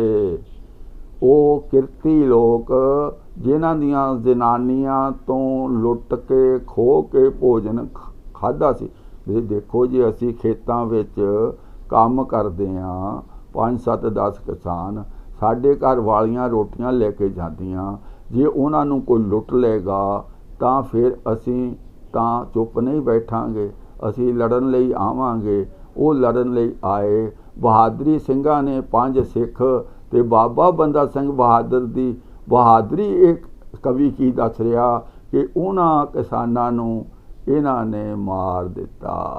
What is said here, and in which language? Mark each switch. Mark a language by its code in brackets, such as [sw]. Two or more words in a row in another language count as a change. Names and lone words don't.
[pa] ਉਹ ਕਿਰਤੀ ਲੋਕ ਜਿਨ੍ਹਾਂ ਦੀਆਂ ਜਨਾਨੀਆਂ ਤੋਂ ਲੁੱਟ ਕੇ ਖੋਹ ਕੇ ਭੋਜਨ ਖਾਧਾ ਸੀ। ਦੇਖੋ ਜੀ ਅਸੀਂ ਖੇਤਾਂ ਵਿੱਚ ਕੰਮ ਕਰਦੇ ਹਾਂ, 5 7 10 ਕਿਸਾਨ ਸਾਡੇ ਘਰ ਵਾਲੀਆਂ ਰੋਟੀਆਂ ਲੈਕੇ ਜਾਂਦੀਆਂ, ਜੇ ਉਨ੍ਹਾਂ ਨੂੰ ਕੋਈ ਲੁੱਟ ਲਏਗਾ ਤਾਂ ਫਿਰ ਅਸੀਂ ਤਾਂ ਚੁੱਪ ਨਹੀਂ ਬੈਠਾਂਗੇ, ਅਸੀਂ लड़न ਲਈ ਆਵਾਂਗੇ। ਉਹ लड़न ਲਈ ਆਏ। ਬਹਾਦਰੀ ਸਿੰਘਾਂ ਨੇ 5 ਸਿੱਖ ਤੇ ਬਾਬਾ ਬੰਦਾ ਸਿੰਘ ਬਹਾਦਰ ਦੀ ਬਹਾਦਰੀ ਇੱਕ ਕਵੀ ਕੀ ਦੱਸ ਰਿਹਾ ਕਿ ਉਹਨਾਂ ਕਿਸਾਨਾਂ ਨੂੰ ਇਹਨਾਂ ਨੇ ਮਾਰ ਦਿੱਤਾ।